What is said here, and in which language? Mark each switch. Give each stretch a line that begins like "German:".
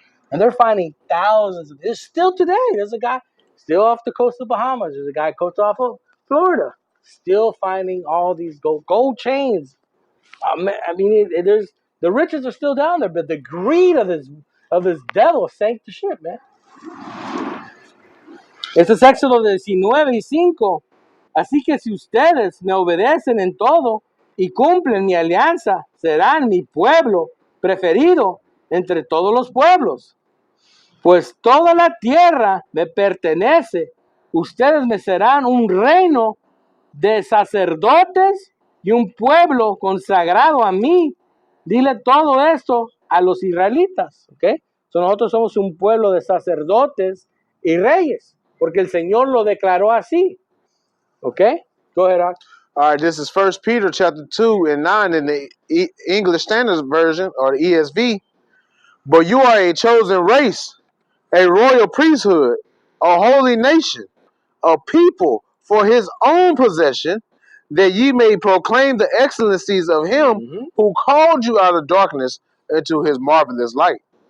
English: And they're finding thousands of this still today. There's a guy still off the coast of Bahamas. There's a guy coast off of Florida, still finding all these gold chains. There's the riches are still down there, but the greed of this devil sank the ship, man.
Spanish: Este es Éxodo 19:5. Así que si ustedes me obedecen en todo y cumplen mi alianza, serán mi pueblo preferido entre todos los pueblos. Pues toda la tierra me pertenece. Ustedes me serán un reino de sacerdotes y un pueblo consagrado a mí. Dile todo esto a los israelitas, ¿ok? Nosotros somos un pueblo de sacerdotes y reyes, porque el Señor lo declaró así, ¿ok?
English: Go ahead, Rock. All right, this is 1 Peter chapter 2 and 9 in the English Standard Version, or the ESV. But you are a chosen race, a royal priesthood, a holy nation, a people for his own possession, that ye may proclaim the excellencies of him who called you out of darkness into his marvelous light.